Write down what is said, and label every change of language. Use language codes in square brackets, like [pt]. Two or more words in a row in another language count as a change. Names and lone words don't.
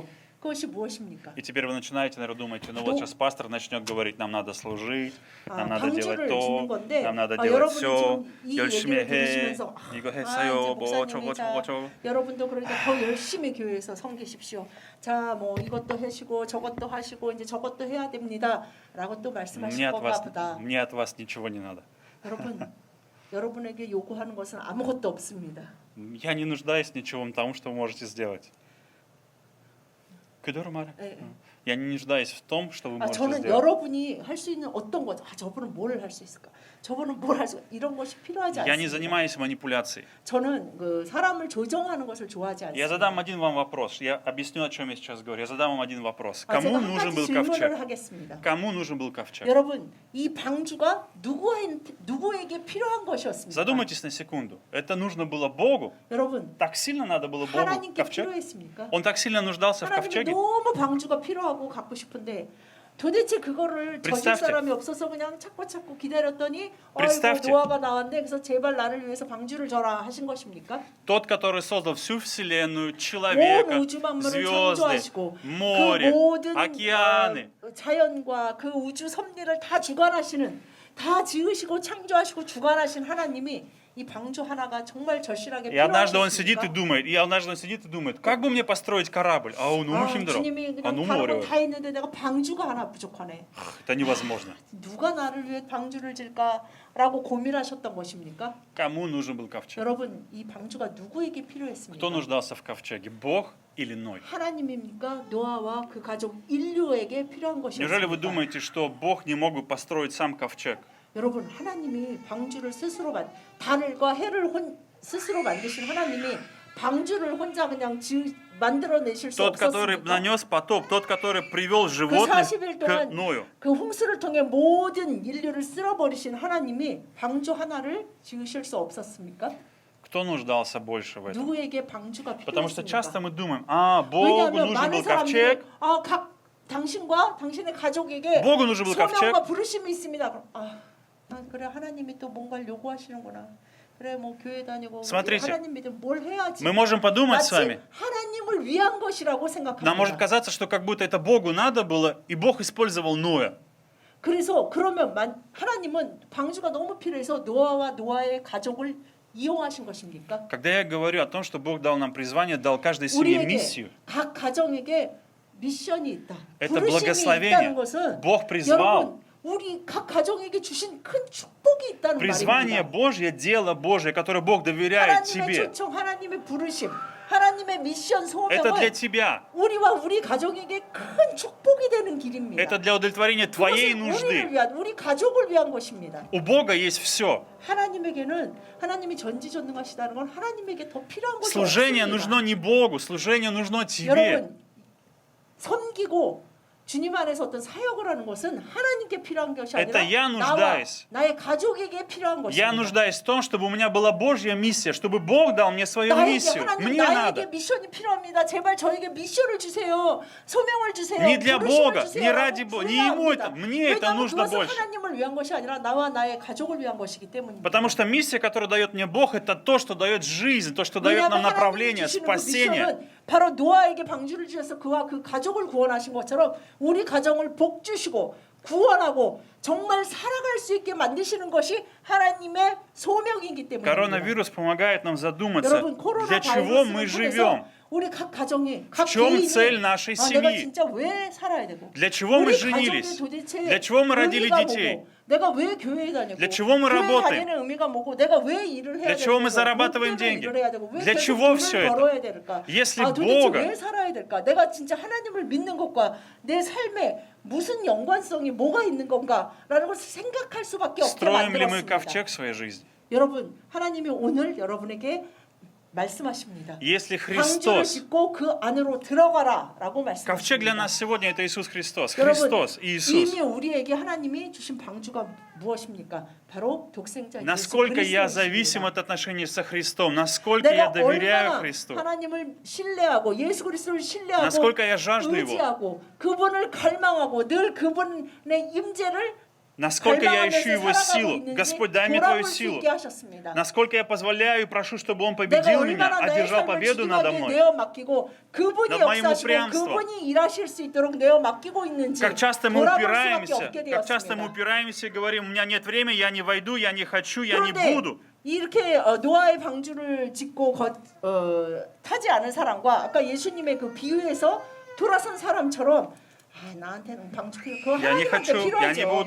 [ko] 그것이 무엇입니까? [ru] И теперь вы начинаете, наверное, думаете, ну вот сейчас пастор начнет говорить, нам надо служить, нам надо делать [ko] 방주를 [ru] то, [ko] 주는 건데 [ru] нам надо делать [ko] 여러분이 [ru] все, [ko] 지금 이 열심히 얘기를 해, 들으시면서 이거 이제 했어요, 뭐 목사님이 저거 자, 저거 저거. 여러분도 그러니까 더 열심히 교회에서 섬기십시오. 자, 뭐 이것도 하시고 저것도 하시고 이제 저것도 해야 됩니다라고 또 말씀하실 건가 보다. [ru] Мне от вас ничего не надо. [ko] 여러분, 여러분에게 요구하는 것은 아무것도 없습니다. [ru] Я не нуждаюсь ничего в том, что вы можете сделать. [ko] 그대로 말해. 예. [ru] Я не нуждаюсь в том, что вы можете [ko] 저는 [ru] сделать. [ko] 여러분이 할 수 있는 어떤 것, 저분은 뭘 할 수 있을까? 저분은 뭘 할 수 이런 것이 필요하지 [ru] Я не [ko] 않습니다. [ru] занимаюсь манипуляцией. [ko] 저는 그 사람을 조정하는 것을 좋아하지 [ru] Я [ko] 않습니다. [ru] задам один вам вопрос. Я объясню, о чем я сейчас говорю. Я задам вам один вопрос. [ko] 제가 [ru] Кому [ko] 한 [ru] нужен [ko] 가지 [ru] был [ko] 질문을 [ru] ковчег? [ko] 하겠습니다. [ru] Кому нужен был ковчег? [ko] 여러분, 이 방주가 누구에게 필요한 것이었습니까? [ru] Задумайтесь на секунду. Это нужно было Богу? [ko] 여러분, [ru] Так сильно надо было Богу [ko] 하나님께 [ru] ковчег? [ko] 필요했습니까? [ru] Он так сильно нуждался в [ko] 하나님이 [ru] ковчеге? [ko] 너무 방주가 필요하고 갖고 싶은데 도대체 그거를 져줄 [ru] представьте. [ko] 사람이 없어서 그냥 찾고 기다렸더니 어이구 [ru] представьте. [ko] 노아가 나왔네 그래서 제발 나를 위해서 방주를 져라 하신 것입니까? [ru] Тот, который создал всю вселенную, [ko] 온 [ru] человека, [ko] 우주 만물을 [ru] звезды, [ko] 창조하시고 [ru] море, [ko] 그 모든 [ru] океаны. [ko] 자연과 그 우주 섭리를 다 주관하시는 다 지으시고 창조하시고 주관하신 하나님이 이 방주 하나가 정말 절실하게 [ru] И однажды он сидит и [ko] 필요하셨습니까? [ru] думает, как бы мне построить корабль? А он 힘들어. [ko] 주님이 아, 그냥 너무 다른 어려워요. 건 다 했는데 내가 방주가 하나 부족하네. [ru] Это невозможно. [ko] 누가 나를 위해 방주를 질까라고 고민하셨던 것입니까? [ru] Кому нужен был ковчег? [ko] 여러분, 이 방주가 누구에게 [ru] Кто [ko] 필요했습니까? [ru] нуждался в ковчеге? Бог или Ной? [ko] 하나님입니까? 노아와 그 가족 인류에게 필요한 [ru] Неужели вы [ko] 것이었습니까? [ru] думаете, что Бог не мог бы построить сам ковчег? [ko] 여러분, 하나님이 방주를 스스로 달과 해를 스스로 만드신 하나님이 방주를 혼자 그냥 만들어내실 수 [ru] Тот, который [ko] 없었습니까? [ru] нанес потоп, тот, который привел животных [ko] 40일 [ru] к [ko] 동안 [ru] Ною. [ko] 그 홍수를 통해 모든 인류를 쓸어버리신 하나님이 방주 하나를 지으실 수 없었습니까? [ru] Кто нуждался больше в этом? [ko] 누구에게 방주가 [ru] Потому что часто [ko] 필요했습니까? [ru] мы думаем, Богу [ko] 왜냐하면 [ru] нужен [ko] 많은 [ru] был ковчег, [ko] 사람들이 각 당신과 당신의 가족에게 [ru] Богу нужен был ковчег. [ko] 소명과 부르심이 있습니다. 그럼 그래 하나님이 또 뭔가를 요구하시는구나. 그래 뭐 교회 다니고 [ru] Смотрите, [ko] 하나님 믿으면 뭘 해야지. [ru] Мы можем подумать с [ko] 마치 [ru] вами, [ko] 하나님을 위한 것이라고 [ru] нам может [ko] 생각합니다. [ru] казаться, что как будто это Богу надо было, и Бог использовал Ноя. [ko] 그래서 그러면 하나님은 방주가 너무 필요해서 노아와 노아의 가족을 이용하신 것입니까? [ru] Когда я говорю о том, что Бог дал нам призвание, дал каждой семье [ko] 우리에게 [ru] миссию, [ko] 각 가정에게 미션이 있다. [ru] Это [ko] 부르심이 [ru] благословение. [ko] 있다는 것은 [ru] Бог призвал. [ko] 여러분 우리 각 가정에게 주신 큰 축복이 있다는 [ru] призвание [ko] 말입니다. [ru] Божье, дело Божье, которое Бог доверяет [ko] 하나님의 [ru] тебе, [ko] 초청, 하나님의 부르심, 하나님의 미션 [ru] это [ko] 소명을 [ru] для тебя. [ko] 우리와 우리 가정에게 큰 축복이 되는 길입니다. [ru] Это для удовлетворения твоей [ko] 그것은 우리를 [ru] нужды. [ko] 위한, 우리 가족을 위한 것입니다. [ru] У Бога есть все. [ko] 하나님에게는 하나님이 전지전능하시다는 건 하나님에게 더 필요한 것이 [ru] Служение [ko] 없습니다. [ru] нужно не Богу, служение нужно тебе. [ko] 여러분 섬기고 주님 안에서 어떤 사역을 하는 것은 하나님께 필요한 것이 [ru] Это [ko] 아니라 [ru] я [ko] 나와 [ru] нуждаюсь. [ko] 나의 가족에게 필요한 [ru] Я [ko] 것입니다. [ru] нуждаюсь в том, чтобы у меня была Божья миссия, чтобы Бог дал мне свою [ko] 나에게 [ru] миссию. [ko] 하나님 [ru] Мне [ko] 나에게 [ru] надо. [ko] 미션이 필요합니다. 제발 저에게 미션을 주세요. 소명을 주세요. [ru] Не для [ko] 부르심을 [ru] Бога, [ko] 주세요. [ru] не ради Бога, не ему это, мне это [ko] 왜냐하면 [ru] нужно [ko] 그것은 [ru] больше. [ko] 하나님을 위한 것이 아니라 나와 나의 가족을 위한 것이기 때문입니다. [ru] Потому что миссия, которую дает мне Бог, это то, что дает жизнь, то, что дает нам [ko] 왜냐하면 하나님이 [ru] направление, [ko] 주시는 그 [ru] спасение. [ko] 미션은 바로 노아에게 방주를 주셔서 그와 그 가족을 구원하신 것처럼 우리 가정을 복 주시고 구원하고 정말 살아갈 수 있게 만드시는 것이 하나님의 소명이기 때문입니다. [ru] Коронавирус помогает нам задуматься, [ko] 여러분 [ru] для чего мы [ko] 코로나 바이러스를 통해서 [ru] живем. [ko] 우리 각 가정이 각 [ru] В чем [ko] 개인이 [ru] цель нашей [ko] 내가 [ru] семьи? [ko] 진짜 왜 살아야 되고 [ru] Для чего мы [ko] 우리 가정이 [ru] женились? [ko] 도대체 [ru] Для чего мы родили [ko] 의미가 [ru] детей? [ko] 뭐고 내가 왜 교회에 다니고 [ru] Для чего мы [ko] 교회 [ru] работаем? [ko] 다니는 의미가 뭐고 내가 왜 일을 해야 [ru] Для чего мы [ko] 되고 [ru] зарабатываем [ko] 뭐 때문에 [ru] деньги? [ko] 일을 해야 되고 왜 [ru] Для [ko] 계속 [ru] чего [ko] 돈을 [ru] всё это? [ko] 벌어야 될까? [ru] Если [ko] 도대체 [ru] Бога [ko] 왜 살아야 될까? 내가 진짜 하나님을 믿는 것과 내 삶에 무슨 연관성이 뭐가 있는 건가라는 것을 생각할 수밖에 없게 [ru] строим ли мы [ko] 만들었습니다. [ru] ковчег в своей жизни? [ko] 여러분, 하나님이 오늘 여러분에게 말씀하십니다. [ru] Если [ko] 방주를 [ru] Христос, [ko] 짓고 그 안으로 들어가라라고 [ru] ковчег для [ko] 말씀하십니다. [ru] нас сегодня это Иисус Христос. [ko] 여러분, [ru] Христос, Иисус. [ko] 이미 우리에게 하나님이 주신 방주가 무엇입니까? 바로 독생자 예수 [ru] Насколько я зависим [ko] 그리스도이십니다. [ru] от отношений со Христом, насколько я [ko] 내가 [ru] доверяю [ko] 얼마나 [ru] Христу, [ko] 하나님을 신뢰하고 예수 그리스도를 신뢰하고 [ru] насколько я жажду Его, [ko] 의지하고 그분을 갈망하고 늘 그분의 임재를 [ru] насколько я ищу [ko] 갈망하면서 [ru] Его [ko] 살아가고 [ru] силу. [ko] 있는지 [ru] Господь, дай мне Твою [ko] 돌아볼 수 [ru] силу. [ko] 있게 하셨습니다. [ru] Насколько я позволяю и прошу, чтобы Он [ko] 내가 [ru] победил меня, [ko] 얼마나 나의 [ru] одержал [ko] 삶을 [ru] победу надо [ko] 주님에게 [ru] мной. [ko] 내어 맡기고 그분이 [ru] над моим [ko] 역사하시고 [ru] упрямством. [ko] 그분이 일하실 수 있도록 내어 맡기고 있는지 [ru] Как часто мы [ko] 돌아볼 수밖에 [ru] упираемся, [ko] 없게 [ru] как часто мы [ko] 되었습니다. [ru] упираемся и говорим, у меня нет времени, я не войду, я не хочу, я не [ko] 그런데 [ru] буду. [ko] 이렇게 노아의 방주를 짓고 타지 않은 사람과 아까 예수님의 그 비유에서 돌아선 사람처럼 나한테는 방주 필요 그거 [ru] Я не [ko] 하나님한테 [ru] хочу, я не буду.